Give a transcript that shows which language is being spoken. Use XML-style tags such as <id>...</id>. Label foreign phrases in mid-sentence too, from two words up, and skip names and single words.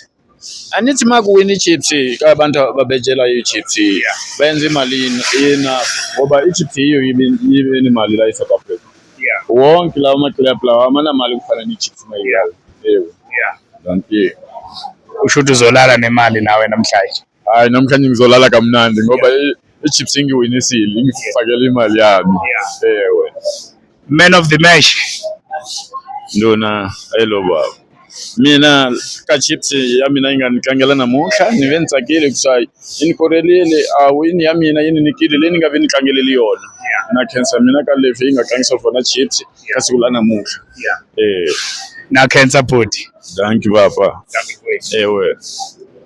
<zu>Anithi makuwini iChiefs abantu ababejela iChiefs benza imali ina ngoba iChiefs iyo yibe imali la eSouth Africa. Wonke lawo amaclub lawo amana mali kufana neChiefs mayidlala. Danke. Ushuthi uzolala nemali nawe namhlanje? Hayi namhlanje ngizolala kamnandi ngoba iChiefs ngiwinisile ngifakela imali yami. Ewe.</zu> <en>Man of the match.</en> <ts>Ndona hello baba. Mina ka Chiefs ya mina inganitlangela namuntlha ni ve ni tsakile kushayi inikorelile wini ya mina yini nikile leyi ni nga ve ni tlangeleli yona na khensa mina ka leswi yi nga tlangisa swona Chiefs ka siku la namuntlha. Na khensa budi.</ts> <en>Thank you baba. Ewe.</en>